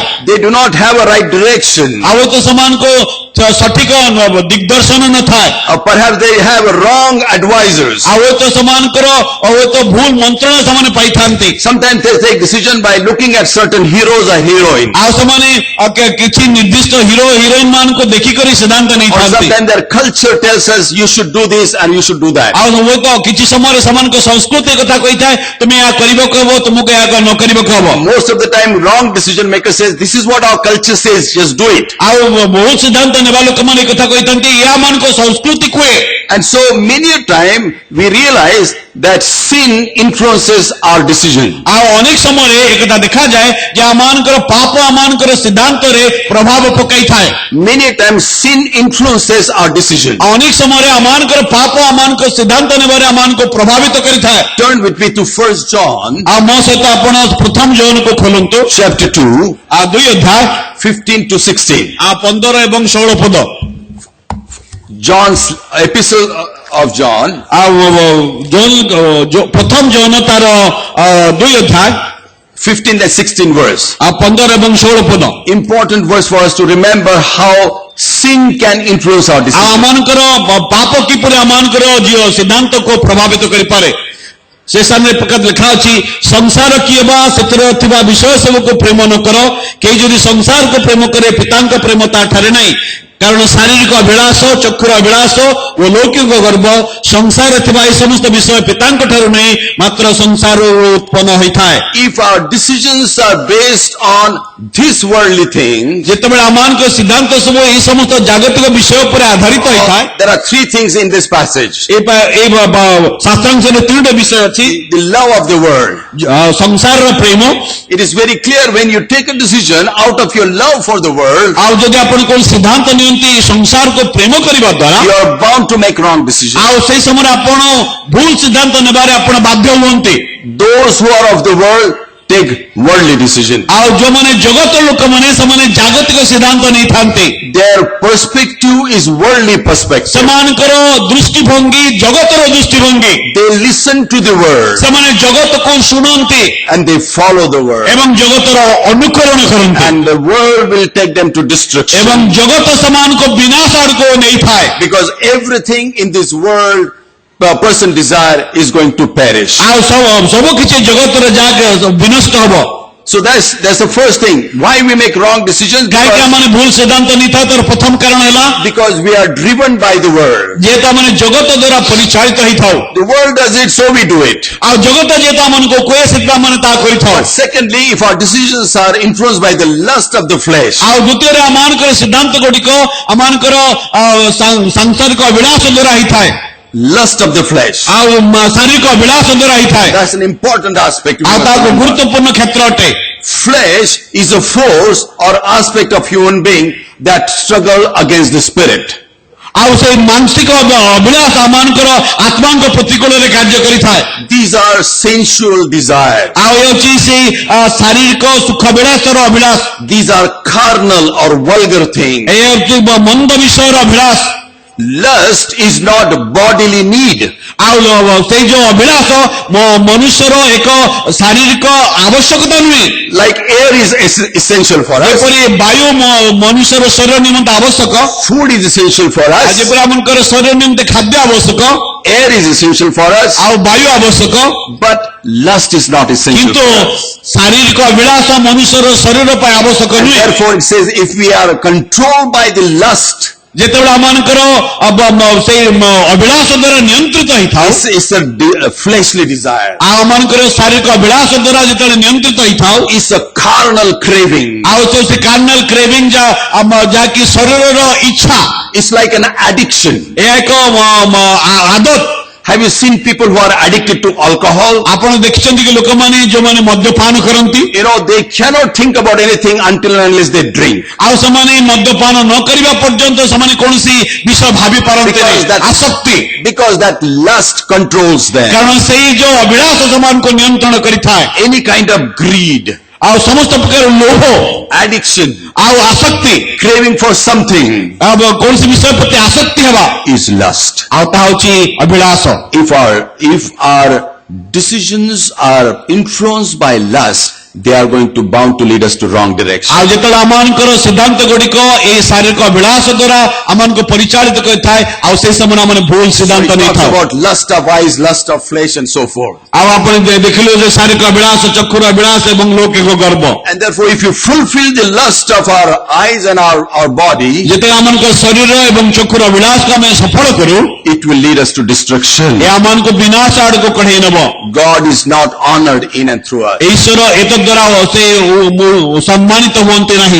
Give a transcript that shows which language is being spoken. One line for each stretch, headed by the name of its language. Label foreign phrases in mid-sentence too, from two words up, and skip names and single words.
English: They do not have a right direction.
Odia: ଆଉ ତ ସେମାନଙ୍କୁ ସଠିକ ଦିଗଦର୍ଶନ ନଥାଏ।
English: Or perhaps they have wrong advisors.
Odia: ଆଉ ତ ସେମାନଙ୍କର ଭୁଲ ମନ୍ତ୍ରଣା ସେମାନେ ପାଇଥାନ୍ତି।
English: Sometimes they take decision by looking at certain heroes or heroines.
Odia: ଆଉ ସେମାନେ କିଛି ନିର୍ଦ୍ଦିଷ୍ଟ ହିରୋ ହିରୋଇନ ମାନଙ୍କୁ ଦେଖିକରି ସିଦ୍ଧାନ୍ତ
English: Or
Odia: ନେଇଥାନ୍ତି।
English: sometimes their culture tells us you should do this and you should do that.
Odia: ଆଉ ହୁଏତ କିଛି ସମୟରେ ସେମାନଙ୍କ ସଂସ୍କୃତି କଥା କହିଥାଏ ତୁମେ ଏହା କରିବାକୁ ହବ ତୁମକୁ ଏହା ନ କରିବାକୁ ହବ।
English: Most of the time wrong decision maker says this is what our culture says, just do it.
Odia: ଆଉ ବହୁତ ସିଦ୍ଧାନ୍ତ ନେବା ଲୋକମାନେ କଥା କହିଥାନ୍ତି ଏହା ମାନଙ୍କ ସଂସ୍କୃତି କୁହେ।
English: And so many a time we realize that sin influences our decision.
Odia: ଆଉ ଅନେକ ସମୟରେ ଏକଥା ଦେଖାଯାଏ ଯେ ଆମମାନଙ୍କର ପାପ ଆମମାନଙ୍କର ସିଦ୍ଧାନ୍ତରେ ପ୍ରଭାବ ପକାଇଥାଏ।
English: Many a times sin influences our decision.
Odia: ଆଉ ଅନେକ ସମୟରେ ଆମମାନଙ୍କର ପାପ ଆମମାନଙ୍କ ସିଦ୍ଧାନ୍ତ ନେବାରେ ଆମମାନଙ୍କୁ ପ୍ରଭାବିତ କରିଥାଏ।
English: Turn with me to 1 John
Odia: ଆଉ ମୋ ସହିତ ଆପଣ ପ୍ରଥମ ଜୋନକୁ ଖୋଲନ୍ତୁ
English: chapter 2,
Odia: ଆଉ 2 ଅଧ୍ୟାୟ
English: 15 to 16.
Odia: ଆଉ 15 ଏବଂ 16 ପଦ।
English: John's epistle of John,
Odia: ଆଉ ପ୍ରଥମ ଜୋନ ତାର 2 ଅଧ୍ୟାୟ
English: 15 and 16 verse.
Odia: ଆଉ 15 ଏବଂ 16 ପଦ।
English: Important verse for us to remember how sin can influence our
Odia: ଆଉ
English: decision.
Odia: ଆମମାନଙ୍କର ପାପ କିପରି ଆମମାନଙ୍କର ସିଦ୍ଧାନ୍ତକୁ ପ୍ରଭାବିତ କରିପାରେ। ସେ ସ୍ଥାନରେ ପ୍ରକାର ଲେଖା ଅଛି ସଂସାର କିଏ ବା ସେଥିରେ ଥିବା ବିଷୟ ସବୁକୁ ପ୍ରେମ ନ କର କେହି ଯଦି ସଂସାରକୁ ପ୍ରେମ କରେ ପିତାଙ୍କ ପ୍ରେମ ତା ଠାରେ ନାହିଁ। କାରଣ ଶାରୀରିକ ଅଭିଳାଷ ଚକ୍ଷୁର ଅଭିଳାଷ ଓ ଲୌକିକ ଗର୍ବ ସଂସାରରେ ଥିବା ଏହି ସମସ୍ତ ବିଷୟ ପିତାଙ୍କ ଠାରୁ ନେଇ ମାତ୍ର ସଂସାରରୁ ଉତ୍ପନ୍ନ ହୋଇଥାଏ।
English: If our decisions are based on these worldly things,
Odia: ଯେତେବେଳେ ଆମମାନଙ୍କ ସିଦ୍ଧାନ୍ତ ସବୁ ଏହି ସମସ୍ତ ଜାଗତିକ ବିଷୟ ଉପରେ ଆଧାରିତ ହୋଇଥାଏ।
English: there are three things in this passage.
Odia: এই ଶାସ୍ତ୍ରାଂଶରେ 3ଟି ବିଷୟ ଅଛି।
English: The love of the world.
Odia: ସଂସାରର ପ୍ରେମ।
English: It is very clear when you take a decision out of your love for the world,
Odia: ଆଉ ଯଦି ଆପଣ କୋଉ ସିଦ୍ଧାନ୍ତ ନିଅନ୍ତି ସଂସାରକୁ ପ୍ରେମ କରିବା ଦ୍ୱାରା
English: you are bound to make wrong decisions.
Odia: ଆଉ ସେଇ ସମୟରେ ଆପଣ ଭୁଲ ସିଦ୍ଧାନ୍ତ ନେବାରେ ଆପଣ ବାଧ୍ୟ ହୁଅନ୍ତି।
English: Those who are of the world take worldly decisions.
Odia: ଆଉ ଯୋଉମାନେ ଜଗତ ଲୋକମାନେ ସେମାନେ ଜାଗତିକ ସିଦ୍ଧାନ୍ତ ନେଇଥାନ୍ତି।
English: Their perspective is worldly perspective.
Odia: ସେମାନଙ୍କର ଦୃଷ୍ଟିଭଙ୍ଗୀ ଜଗତର ଦୃଷ୍ଟିଭଙ୍ଗୀ।
English: They listen to the word
Odia: ସେମାନେ ଜଗତକୁ ଶୁଣନ୍ତି
English: and they follow the word.
Odia: ଏବଂ ଜଗତର ଅନୁକରଣ କରନ୍ତି
English: And the world will take them to destruction.
Odia: ଏବଂ ଜଗତ ସେମାନଙ୍କୁ ବିନାଶ ଆଡକୁ ନେଇଥାଏ।
English: Because everything in this world a person desire is going to perish.
Odia: ଆଉ ସବୁ କିଛି ଜଗତର ଯାହା ବିନଷ୍ଟ ହବ।
English: So that's the first thing. Why we make wrong decisions?
Odia: କାହିଁକି ଆମେ ଭୁଲ ସିଦ୍ଧାନ୍ତ ନେଇଥାଉ ତାର ପ୍ରଥମ କାରଣ ହେଲା
English: Because we are driven by the world.
Odia: ଯେହେତୁ ଆମେ ଜଗତ ଦ୍ୱାରା ପରିଚାଳିତ ହେଇଥାଉ।
English: The world does it, so we do it.
Odia: ଆଉ ଜଗତ ଯେହେତୁ ଆମକୁ କୁହେ ସେଥିପାଇଁ ଆମେ ତାହା କରିଥାଉ।
English: But secondly, if our decisions are influenced by the lust of the flesh,
Odia: ଆଉ ଦ୍ୱିତୀୟରେ ଆମମାନଙ୍କର ସିଦ୍ଧାନ୍ତ ଗୁଡ଼ିକ ଆମମାନଙ୍କର ସାଂସାରିକ ଅଭିଳାଷ ଦ୍ୱାରା ହେଇଥାଏ।
English: lust of the flesh.
Odia: ଆଉ ଶାରୀରିକ ଅଭିଳାଷ ଦ୍ୱାରା ହେଇଥାଏ।
English: That's an important aspect.
Odia: ଆଉ ତାକୁ ଗୁରୁତ୍ୱପୂର୍ଣ୍ଣ କ୍ଷେତ୍ର ଅଟେ।
English: Flesh is a force or aspect of human being that struggle against the spirit.
Odia: ଆଉ ସେଇ ମାନସିକ ଅଭିଳାଷ ଆମମାନଙ୍କର ଆତ୍ମାଙ୍କ ପ୍ରତିକୂଳରେ କାର୍ଯ୍ୟ କରିଥାଏ।
English: These are sensual desires.
Odia: ଆଉ ହେଉଛି ସେଇ ଶାରୀରିକ ସୁଖ ବିଳାସର ଅଭିଳାଷ।
English: These are carnal or vulgar things.
Odia: ଏ ହେଉଛି ମନ୍ଦ ବିଷୟର ଅଭିଳାଷ।
English: lust is not bodily need.
Odia: ଆଉ ସେଇ ଯୋଉ ଅଭିଳାଷ ମନୁଷ୍ୟର ଏକ ଶାରୀରିକ ଆବଶ୍ୟକତା ନୁହେଁ।
English: Like air is essential for us.
Odia: ଯେପରି ବାୟୁ ମନୁଷ୍ୟର ଶରୀର ନିମନ୍ତେ ଆବଶ୍ୟକ,
English: Food is essential for
Odia: ଆଉ
English: us.
Odia: ଯେପରି ଆମଙ୍କର ଶରୀର ନିମନ୍ତେ ଖାଦ୍ୟ ଆବଶ୍ୟକ,
English: Air is essential for us.
Odia: ଆଉ ବାୟୁ ଆବଶ୍ୟକ,
English: But lust is not essential
Odia: କିନ୍ତୁ
English: for us.
Odia: ଶାରୀରିକ ଅଭିଳାଷ ମନୁଷ୍ୟର ଶରୀର ପାଇଁ ଆବଶ୍ୟକ
English: And
Odia: ନୁହେଁ।
English: therefore it says, if we are controlled by the lust,
Odia: ଯେତେବେଳେ ଆମମାନଙ୍କର ସେଇ ଅଭିଳାଷ ଦ୍ୱାରା ନିୟନ୍ତ୍ରିତ ହେଇଥାଉ,
English: it's a fleshly desire.
Odia: ଆଉ ଆମମାନଙ୍କର ଶାରୀରିକ ଅଭିଳାଷ ଦ୍ୱାରା ଯେତେବେଳେ ନିୟନ୍ତ୍ରିତ ହେଇଥାଉ,
English: It's a carnal craving.
Odia: ଆଉ ସେ
English: carnal craving
Odia: ଯାହାକି ଶରୀରର ଇଚ୍ଛା,
English: It's like an addiction.
Odia: ଏହା ଏକ ଆଦତ।
English: Have you seen people who are addicted to alcohol?
Odia: ଆପଣ ଦେଖିଛନ୍ତି କି ଲୋକମାନେ ଯୋଉମାନେ ମଦ୍ୟପାନ କରନ୍ତି,
English: You know, they cannot think about anything until and unless they drink.
Odia: ଆଉ ସେମାନେ ମଦ୍ୟପାନ ନ କରିବା ପର୍ଯ୍ୟନ୍ତ ସେମାନେ କୌଣସି ବିଷୟ ଭାବି ପାରନ୍ତି
English: Because
Odia: ନାହିଁ।
English: that,
Odia: ଆସକ୍ତି,
English: because that lust controls them.
Odia: କାରଣ ସେଇ ଯୋଉ ଅଭିଳାଷ ସେମାନଙ୍କୁ ନିୟନ୍ତ୍ରଣ କରିଥାଏ।
English: Any kind of greed,
Odia: ଆଉ ସମସ୍ତ ପ୍ରକାର ଲୋଭ
English: addiction,
Odia: ଆଉ ଆସକ୍ତି,
English: craving for something
Odia: ଆଉ କୌଣସି ବିଷୟ ପ୍ରତି ଆସକ୍ତି ହେବା,
English: is lust.
Odia: ଆଉ ତାହା ହଉଛି ଅଭିଳାଷ।
English: If our decisions are influenced by lust, they are going to bound to lead us to wrong direction.
Odia: ଆଉ ଯେତେବେଳେ ଆମମାନଙ୍କର ସିଦ୍ଧାନ୍ତ ଗୁଡିକ ଏଇ ଶାରୀରିକ ଅଭିଳାଷ ଦ୍ୱାରା ଆମମାନଙ୍କୁ ପରିଚାଳିତ କରିଥାଏ, ଆଉ ସେଇ ସମୟରେ ଆମେ ଭୁଲ
English: So
Odia: ସିଦ୍ଧାନ୍ତ
English: it talks
Odia: ନେଇଥାଉ।
English: about lust of eyes, lust of flesh, and so forth.
Odia: ଆଉ ଆପଣ ଦେଖିଲେ ଯେ ଶାରୀରିକ ଅଭିଳାଷ, ଚକ୍ଷୁର ଅଭିଳାଷ ଏବଂ ଲୌକିକ ଗର୍ବ।
English: And therefore, if you fulfill the lust of our eyes and our body,
Odia: ଯେତେବେଳେ ଆମମାନଙ୍କ ଶରୀର ଏବଂ ଚକ୍ଷୁର ଅଭିଳାଷକୁ ଆମେ ସଫଳ କରୁ,
English: it will lead us to destruction.
Odia: ଏହା ଆମମାନଙ୍କୁ ବିନାଶ ଆଡକୁ କଢେଇ ନେବ।
English: God is not honored in and through us.
Odia: ଈଶ୍ୱର ଏତଦ୍ ଦ୍ୱାରା ସେ ସମ୍ମାନିତ ହୁଅନ୍ତି ନାହିଁ।